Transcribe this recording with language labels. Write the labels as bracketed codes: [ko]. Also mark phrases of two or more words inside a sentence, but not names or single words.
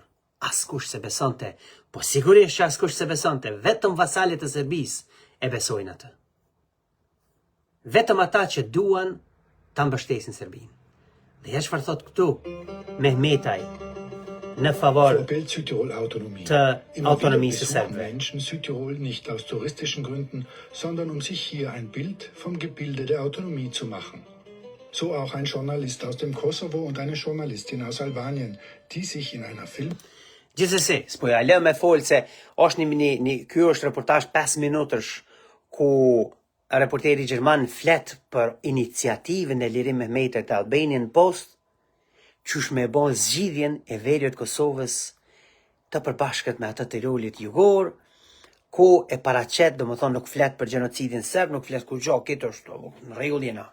[sq] Askush se besonte, po sigurisht që askush se besonte, vetëm vasalet e Serbisë e besojnë atë. Vetëm ata që duan ta mbështesin Serbinë. Dhe ja çfarë thot këtu Mehmetaj në favor të autonomisë së serbëve. [de] Menschen Südtirol nicht aus touristischen Gründen, sondern sich hier ein Bild vom Gebilde der Autonomie zu machen. So auch ein Journalist aus dem Kosovo und eine Journalistin aus Albanien, die sich in einer Film... [sq] Gjithsesi, s'po ja lë me folë se është ky është reportazh 5 minutësh ku reporteri gjerman flet për iniciativën e Lirim Mehmetajt të Albanian Post, qysh me bon zgjidhjen e veriut Kosovës të përbashkët me atë të Tirolit Jugor, ku e paraqet, domethënë nuk flet për gjenocidin serb, nuk flet kur gjë, këtë është në rregull jena.